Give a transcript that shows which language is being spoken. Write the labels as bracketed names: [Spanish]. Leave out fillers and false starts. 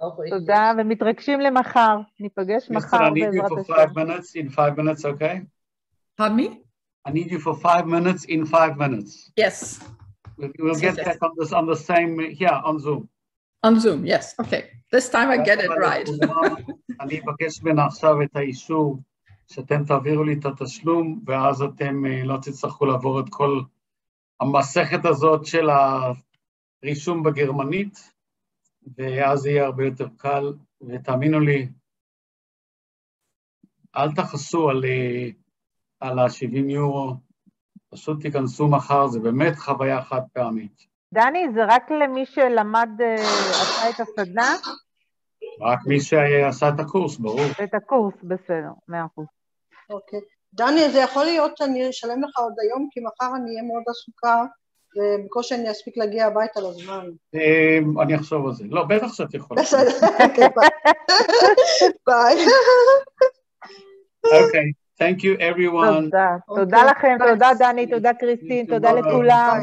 [Hebrew] תודה, ומתרגשים למחר. ניפגש מחר בעזרת השם. [English] In 5 minutes, okay? Pardon me? I need you for 5 minutes in 5 minutes. Yes. We'll get back on the same, here, on Zoom. On Zoom, yes. Okay. This time I get it right. [Hebrew] אני אבקש ממנה עכשיו את האישור שאתם תעבירו לי את התשלום, ואז אתם לא תצטרכו לעבור את כל המסכת הזאת של הרישום בגרמנית, ואז יהיה הרבה יותר קל, ותאמינו לי, אל תחסו על ה-70 יורו, פשוט תיכנסו מחר, זה באמת חוויה חד פעמית. דני, זה רק למי שלמד, עשה את הסדנה? רק מי שעשה את הקורס, ברור. את הקורס, בסדר, 100%. אוקיי. דני, זה יכול להיות שאני אשלם לך עוד היום, כי מחר אני אהיה מאוד עסוקה, ובקושי אני אספיק להגיע הביתה לזמן. אני אחשוב על זה. לא, בטח שאת יכולה. בסדר, אוקיי, ביי. [English] אוקיי, thank you everyone. [Hebrew] תודה לכם, תודה דני, תודה קריסטין, תודה לכולם.